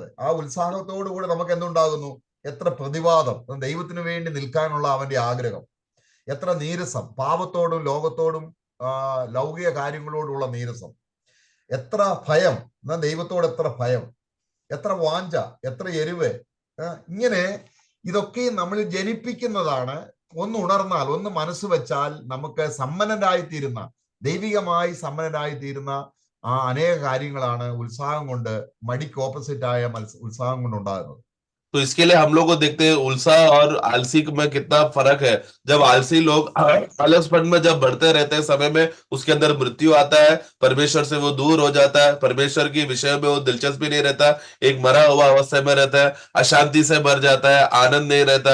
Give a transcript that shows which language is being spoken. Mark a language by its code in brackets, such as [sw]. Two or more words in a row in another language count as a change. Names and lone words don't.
[ml] ആ ഉത്സാഹത്തോടു കൂടെ നമുക്ക് എന്തുണ്ടാകുന്നു? എത്ര പ്രതിവാദം, ദൈവത്തിന് വേണ്ടി നിൽക്കാനുള്ള അവന്റെ ആഗ്രഹം, എത്ര നീരസം, പാപത്തോടും ലോകത്തോടും ലൗകിക കാര്യങ്ങളോടുള്ള നീരസം, എത്ര ഭയം, ദൈവത്തോട് എത്ര ഭയം, എത്ര വാഞ്ച, എത്ര എരിവ്, ഇങ്ങനെ ഇതൊക്കെ നമ്മൾ ജനിപ്പിക്കുന്നതാണ്. ഒന്ന് ഉണർന്നാൽ, ഒന്ന് മനസ്സ് വെച്ചാൽ നമുക്ക് സമ്പന്നരായി തീരുന്ന, ദൈവികമായി സമ്പന്നരായി തീരുന്ന ആ അനേക കാര്യങ്ങളാണ് ഉത്സാഹം കൊണ്ട്, മടിക്ക് ഓപ്പോസിറ്റ് ആയ ഉത്സാഹം കൊണ്ട് ഉണ്ടാകുന്നത്. [hi] तो इसके लिए हम लोग को देखते हैं उत्साह और आलसी में कितना फर्क है। जब आलसी लोग आलसपन में जब बढ़ते रहते हैं, समय में उसके अंदर मृत्यु आता है, परमेश्वर से वो दूर हो जाता है, परमेश्वर के विषय में वो दिलचस्पी नहीं रहता, एक मरा हुआ अवस्था में रहता है, अशांति से भर जाता है, आनंद नहीं रहता।